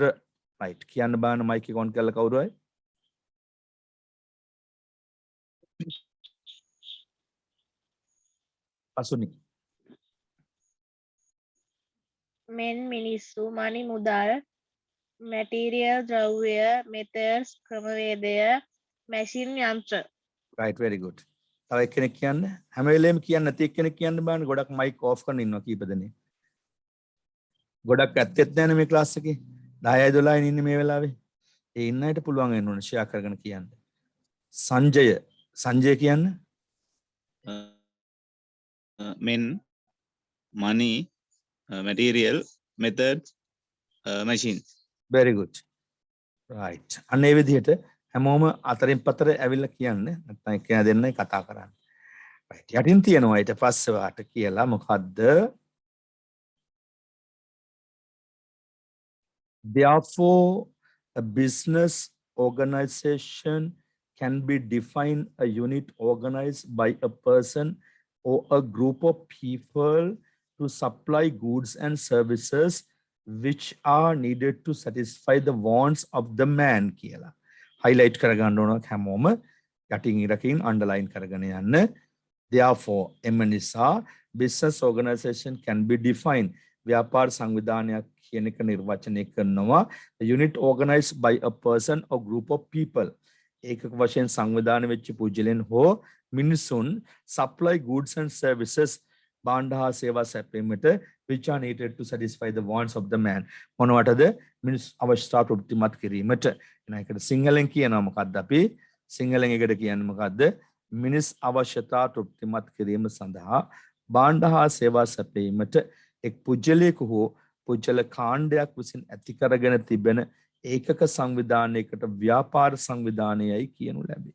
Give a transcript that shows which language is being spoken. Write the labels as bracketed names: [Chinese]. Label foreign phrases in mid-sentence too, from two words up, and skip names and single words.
[Sinhala] right කියන්න බෑන මයික් එක ඔන් කරලා කවුරු අය? අසුනි. men මිනිස්සු money මුදල් material ද්‍රව්‍ය methods ක්‍රමවේදය machine යන්ත්‍ර. [English] right very good. [Sinhala] තව එක්කෙනෙක් කියන්න. හැම වෙලේම කියන්න නැති එක්කෙනෙක් කියන්න බෑනේ. ගොඩක් [English] mic off [Sinhala] කරගෙන ඉන්නවා කීප දෙනෙක්. ගොඩක් ඇත්තෙත් නැහැ මේ ක්ලාස් එකේ. 10යි 12යි ඉන්නේ මේ වෙලාවේ. ඒ ඉන්න අයට පුළුවන් වෙන්න ඕනේ ෂෙයා කරගෙන කියන්න. සංජය කියන්න. [English] men money material methods machines. very good. right. [Sinhala] අන්න ඒ විදිහට හැමෝම අතරින් පතර ඇවිල්ලා කියන්න. නැත්නම් එක්කෙනා දෙන්නයි කතා කරන්නේ. right. යටින් තියෙනවා ඊට පස්සේ වාට කියලා මොකද්ද? [English] Therefore, a business organization can be defined a unit organized by a person or a group of people to supply goods and services which are needed to satisfy the wants of the man කියලා. [Sinhala] highlight කරගන්න ඕන හැමෝම යටින් ඉරකින් underline කරගෙන යන්න. [English] Therefore, [Sinhala] එම නිසා [English] business organization can be defined. [Sinhala] ව්‍යාපාර සංවිධානයක් කියන එක නිර්වචනය කරනවා [English] unit organized by a person or group of people. [Sinhala] ඒකක වශයෙන් සංවිධානය වෙච්ච පුජ්‍යලෙන් හෝ මිනිසුන් [English] supply goods and services [Sinhala] භාණ්ඩ හා සේවා සැපයීමට [English] which are needed to satisfy the wants of the man. [Sinhala] මොනවටද? මිනිස් අවශ්‍යතා තෘප්තිමත් කිරීමට. එහෙනම් ඒකට සිංහලෙන් කියනවා මොකද්ද අපි? සිංහලෙන් ඒකට කියන්නේ මොකද්ද? මිනිස් අවශ්‍යතා තෘප්තිමත් කිරීම සඳහා භාණ්ඩ හා සේවා සැපයීමට එක් පුජ්‍යලයක හෝ පුජ්‍යල කාණ්ඩයක් විසින් ඇති කරගෙන තිබෙන ඒකක සංවිධානයකට ව්‍යාපාර සංවිධානයයි කියනු ලැබේ.